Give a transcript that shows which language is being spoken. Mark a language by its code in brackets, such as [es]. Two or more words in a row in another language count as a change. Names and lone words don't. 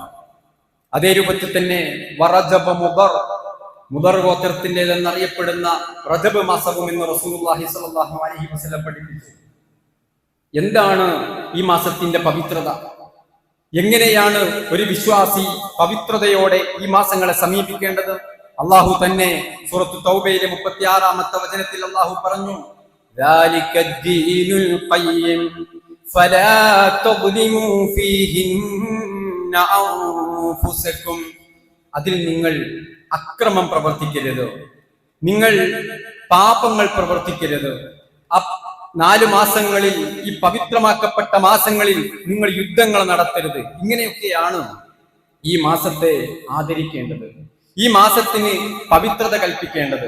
[ml] അതേ രൂപത്തിൽ തന്നെ വറജബ് മുദർ ഗോത്രത്തിൻ്റെതെന്നറിയപ്പെടുന്ന റജബ് മാസവും എന്ന് റസൂലുള്ളാഹി [ar] صلى الله عليه وسلم [ml] പഠിപ്പിച്ചു. എന്താണ് ഈ മാസത്തിന്റെ പവിത്രത? എങ്ങനെയാണ് ഒരു വിശ്വാസി പവിത്രതയോടെ ഈ മാസങ്ങളെ സമീപിക്കേണ്ടത്? അള്ളാഹു തന്നെ സൂറത്തു തൗബയിലെ 36-ാമത്തെ വചനത്തിൽ അള്ളാഹു പറഞ്ഞു, [ar] ذَلِكَ الدِّينُ الْقَيِّمُ فَلَا تَظْلِمُوا فِيهِنَّ أَنفُسَكُمْ, [ml] അതിൽ നിങ്ങൾ അക്രമം പ്രവർത്തിക്കരുത്, നിങ്ങൾ പാപങ്ങൾ പ്രവർത്തിക്കരുത്. 4 മാസങ്ങളിൽ, ഈ പവിത്രമാക്കപ്പെട്ട മാസങ്ങളിൽ നിങ്ങൾ യുദ്ധങ്ങൾ നടത്തരുത്. ഇങ്ങനെയൊക്കെയാണ് ഈ മാസത്തെ ആദരിക്കേണ്ടത്, ഈ മാസത്തിന് പവിത്രത കൽപ്പിക്കേണ്ടത്.